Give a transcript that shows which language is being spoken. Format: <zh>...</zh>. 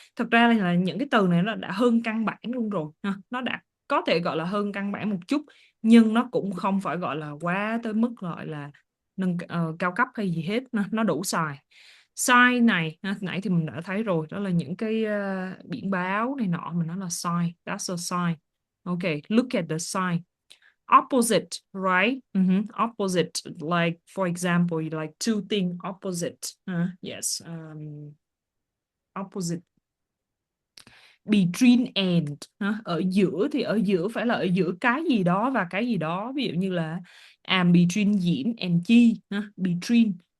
<vi>Thật ra là những cái từ này nó đã hơn căn bản luôn rồi. Nó đã có thể gọi là hơn căn bản một chút, nhưng nó cũng không phải gọi là quá tới mức gọi là cao cấp hay gì hết. Nó đủ xài. Sign này nãy thì mình đã thấy rồi, đó là những cái biển báo này nọ, mình nói là sign.</vi> <en>That's a sign. Okay, look at the sign. Opposite, right? Opposite, like for example, like two things opposite. Yes, opposite. Between and,</en> <vi>ở giữa thì ở giữa phải là ở giữa cái gì đó và cái gì đó. Ví dụ như là</vi> <en>I'm between Diễm and Chi. Between.</en>